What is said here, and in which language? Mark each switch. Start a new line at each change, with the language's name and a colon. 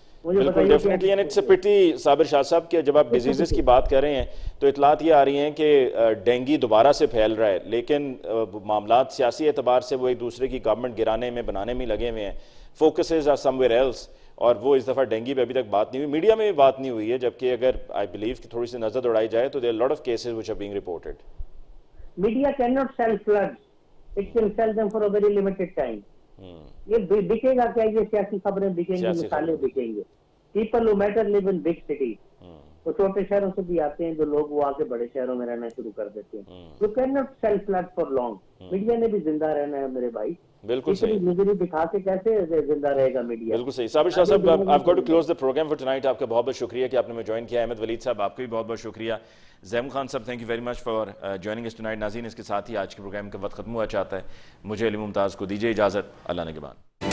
Urdu: بالکل definitely,
English: and it's a pity
Urdu: صابر شاہ صاحب کہ جب آپ ڈیزیزز کی بات کر رہے ہیں تو اطلاعات یہ آ رہی ہیں کہ ڈینگی دوبارہ سے پھیل رہا ہے, لیکن معاملات سیاسی اعتبار سے وہ ایک دوسرے کی گورنمنٹ گرانے میں بنانے میں لگے ہوئے ہیں.
English: focuses are somewhere else,
Urdu: اور وہ اس دفعہ ڈینگی پہ ابھی تک بات نہیں ہوئی, میڈیا میں بھی بات نہیں ہوئی ہے, جبکہ اگر
English: I believe
Urdu: کہ تھوڑی سی نظر دوڑائی جائے تو
English: there are a lot of cases which are being reported. Media cannot sell floods. It can sell them for a very limited time.
Urdu: یہ بکے گا کیا, یہ سیاسی خبریں بکیں گی, مثالیں بکیں گے.
English: People who matter live in big cities.
Urdu: وہ چھوٹے شہروں سے بھی آتے ہیں جو لوگ, وہ آ کے بڑے شہروں میں رہنا شروع کر دیتے ہیں.
English: You cannot sell floods for long.
Urdu: Media نے بھی زندہ رہنا ہے میرے بھائی. بالکل صحیح, نظری دکھا کے کیسے زندہ رہے گا میڈیا. بالکل صحیح.
English: صابر شاہ صاحب I've got to close the program for tonight.
Urdu: آپ کا بہت بہت شکریہ کہ آپ نے میں جوائن کیا. احمد ولید صاحب آپ کا بھی بہت بہت شکریہ. زیم خان صاحب
English: Thank you very much for joining اس tonight.
Urdu: ناظرین اس کے ساتھ ہی آج کے پروگرام کا وقت ختم ہوا چاہتا ہے. مجھے علی ممتاز کو دیجیے اجازت. اللہ نگہبان.